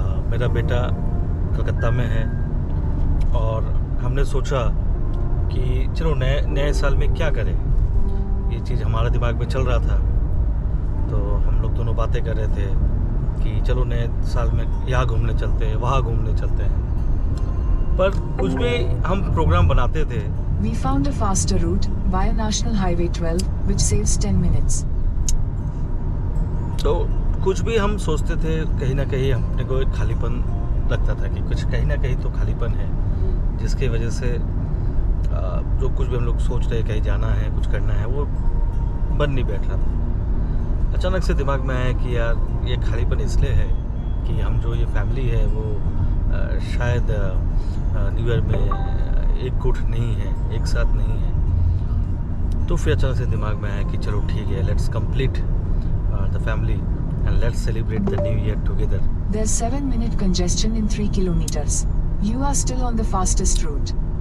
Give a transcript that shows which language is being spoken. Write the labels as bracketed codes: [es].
[hi] मेरा बेटा कलकत्ता में है और हमने सोचा कि चलो नए साल में क्या करें, ये चीज़ हमारे दिमाग में चल रहा था। तो हम लोग दोनों बातें कर रहे थे कि चलो नए साल में यहाँ घूमने चलते हैं, वहाँ घूमने चलते हैं, पर कुछ भी हम प्रोग्राम बनाते थे। [en] We found a faster route via National Highway 12, which saves 10 minutes. [hi] तो कुछ भी हम सोचते थे, कहीं ना कहीं अपने को एक खालीपन लगता था कि कुछ कहीं ना कहीं तो खालीपन है, जिसकी वजह से जो कुछ भी हम लोग सोच रहे कहीं जाना है, कुछ करना है, वो बन नहीं बैठ रहा था। अचानक से दिमाग में आया कि यार ये खालीपन इसलिए है कि हम जो ये फैमिली है वो शायद न्यू ईयर में एक गुट नहीं है, एक साथ नहीं है। तो फिर अचानक से दिमाग में आया कि चलो ठीक है, [en] Let's complete the family and let's celebrate the new year together. There's 7-minute congestion in 3 kilometers. You are still on the fastest route.